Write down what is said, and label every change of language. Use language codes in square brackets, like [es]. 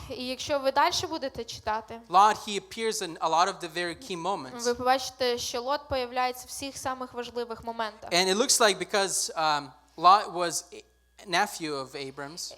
[uk] І якщо ви далі будете читати, [en] Lot, he appears in a lot of the very key moments. [uk] ви побачите, що Лот появляється в всіх самих важливих моментах. [en] And it looks like because Lot was a nephew of Abram's.